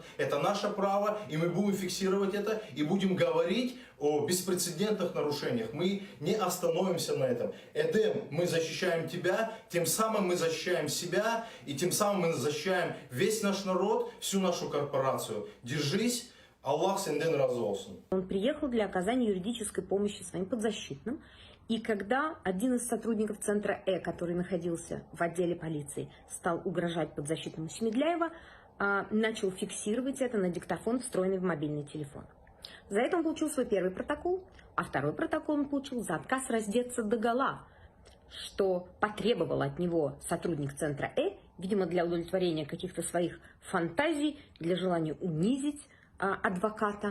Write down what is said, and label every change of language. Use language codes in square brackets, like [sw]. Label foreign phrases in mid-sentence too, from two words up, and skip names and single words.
[ru] Это наше право, и мы будем фиксировать это, и будем говорить о беспрецедентных нарушениях. Мы не остановимся на этом. Эдем, мы защищаем тебя, тем самым мы защищаем себя, и тем самым мы защищаем весь наш народ, всю нашу корпорацию. Держись, [crh] Аллах сенден разы olsun. [ru] Он приехал для оказания юридической помощи своим подзащитным, и когда один из сотрудников центра который находился в отделе полиции, стал угрожать подзащитному Сімідляєва, начал фиксировать это на диктофон, встроенный в мобильный телефон. За это он получил свой первый протокол, а второй протокол он получил за отказ раздеться догола, что потребовал от него сотрудник центра видимо, для удовлетворения каких-то своих фантазий, для желания унизить адвоката.